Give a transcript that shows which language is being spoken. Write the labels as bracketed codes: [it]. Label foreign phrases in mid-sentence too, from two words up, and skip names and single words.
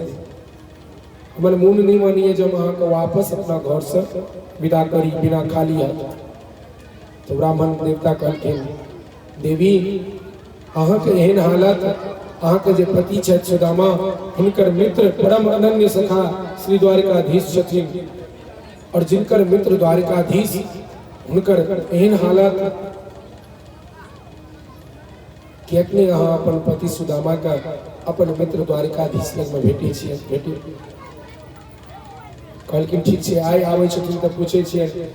[mai] हमर मोन नहीं मानिए जब अहाँ के वापस अपना घर से विदा करी बिना खाली हाथ। तो ब्राह्मण देवता कहलखिन देवी अहाँ के एहन हालत, अहाँ के जे पति छथि सुदामा, हुनकर मित्र परम अनन्य सखा श्री द्वारिकाधीश छथिन, और जिनकर मित्र द्वारिकाधीश हुनकर एहन हालत, किएक नहीं अहाँ अपन पति सुदामा का अपन मित्र द्वारिकाधीश लग में भेटै छियै? भेटै। कहलखिन ठीक छै, आइ आबै छथिन तऽ पूछै छियै।